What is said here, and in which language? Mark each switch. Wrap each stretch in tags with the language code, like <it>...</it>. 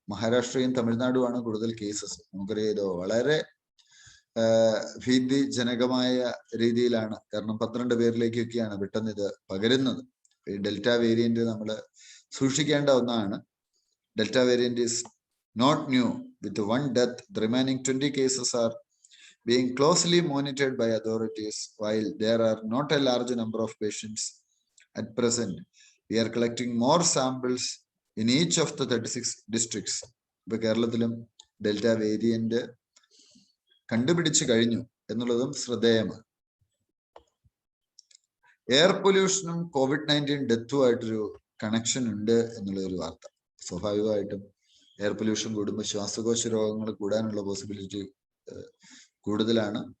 <ml>മഹാരാഷ്ട്രയും തമിഴ്നാടുമാണ് കൂടുതൽ കേസസ്. നമുക്കറിയാലോ, വളരെ ഭീതിജനകമായ രീതിയിലാണ്. കാരണം 12 പേരിലേക്കൊക്കെയാണ് പെട്ടെന്ന് ഇത് പകരുന്നത്. ഈ ഡെൽറ്റ വേരിയന്റ് നമ്മൾ സൂക്ഷിക്കേണ്ട ഒന്നാണ്.</ml> <en>Delta variant is not new with 1 death. The remaining 20 cases are being closely monitored by authorities. While there are not a large number of patients at present, we are collecting more samples in each of the 36 districts.</en> <ml>ഇപ്പൊ കേരളത്തിലും delta variant കണ്ടുപിടിച്ചു കഴിഞ്ഞു എന്നുള്ളതും ശ്രദ്ധേയമാണ്. Air പൊല്യൂഷനും COVID-19 ഡെത്തുമായിട്ടൊരു connection ഉണ്ട് എന്നുള്ള ഒരു വാർത്ത. സ്വാഭാവികമായിട്ടും എയർ പൊല്യൂഷൻ കൂടുമ്പോൾ ശ്വാസകോശ രോഗങ്ങൾ കൂടാനുള്ള പോസിബിലിറ്റി കൂടുതലാണ്.</ml>